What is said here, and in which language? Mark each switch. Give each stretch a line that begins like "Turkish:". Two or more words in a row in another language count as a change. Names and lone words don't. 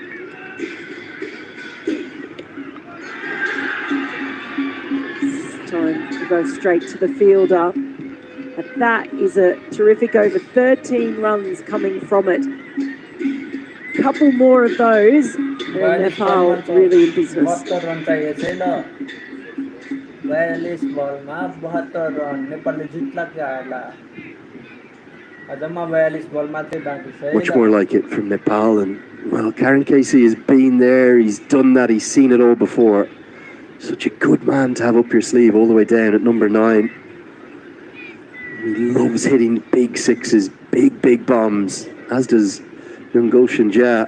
English: It's time to go straight to the fielder. But that is a terrific over. 13 runs coming from it. Couple more of those, and Nepal really in business.
Nepali: 72 रन चाहिए छैन 42 बलमा 72 रन नेपालले जित्ला के होला अझमा 42 बल मात्रै बाँकी छ
English: Much more like it from Nepal, and well, Karan KC has been there, he's done that, he's seen it all before. Such a good man to have up your sleeve all the way down at number 9. He loves hitting big sixes, big bombs, as does young Gulshan Jha.